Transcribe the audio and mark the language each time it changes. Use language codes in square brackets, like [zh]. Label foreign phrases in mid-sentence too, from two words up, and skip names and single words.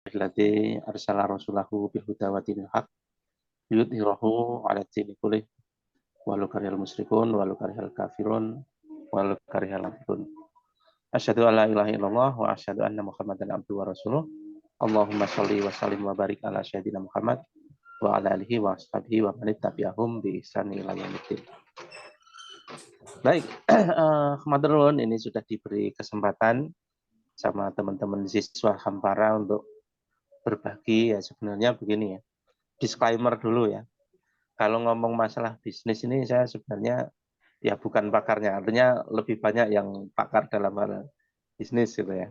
[ar] الذي أرسل رسوله بالهدى ودين الحق يظهره على الدين كله ولو كره المشركون ولو كره الكافرون ولو كره الكافرون. أشهد أن لا إله إلا الله وأشهد أن محمدا عبده ورسوله. اللهم صل وسلم وبارك على سيدنا محمد وعلى آله وأصحابه ومن تبعهم بإحسان إلى يوم. [id] Baik, Khamadrun ini sudah diberi kesempatan sama teman-teman siswa Hampara untuk berbagi. Ya sebenarnya begini ya, disclaimer dulu ya. Kalau ngomong masalah bisnis ini saya sebenarnya ya bukan pakarnya, artinya lebih banyak yang pakar dalam hal bisnis gitu ya.